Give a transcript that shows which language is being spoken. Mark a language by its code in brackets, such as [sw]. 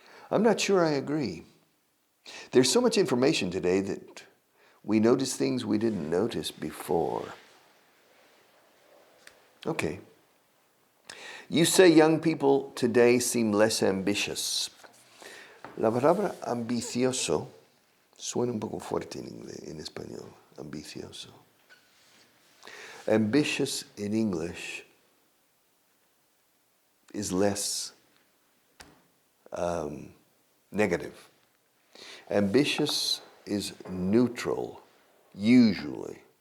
[en] I'm not sure I agree. There's so much information today that we notice things we didn't notice before. Okay. You say young people today seem less ambitious. [es] La palabra ambicioso suena un poco fuerte en español, ambicioso. [en] Ambitious in English is less negative. Ambitious is neutral, usually.